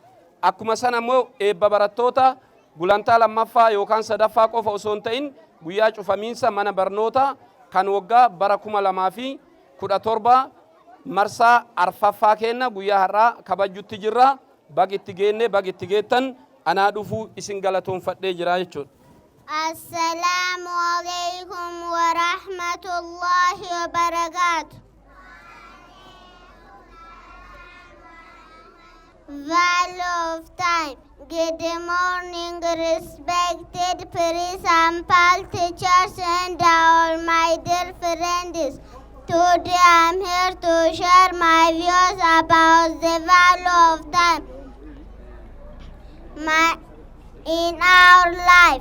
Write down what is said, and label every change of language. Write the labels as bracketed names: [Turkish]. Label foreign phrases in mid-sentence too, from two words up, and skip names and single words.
[Oromo] Akkuma san ammoo eebba barattoota gulantaa lammaffaa yookaan sadaffaa qofa osoo hin ta'in guyyaa cufamiinsa mana barnoota kan waggaa bara 2017 marsaa arfaffaa kenna guyyaa har'aa kabajutti jirra. Bagitti geenne bagitti geettan anaa dhufuu isin galatoonfadhee jira jechuudha. [Arabic] السلام عليكم ورحمة الله وبركاته. [English] Value of time. Good morning, respected principal, teachers, and all my dear friends. Today I'm here to share my views about the value of time in our life.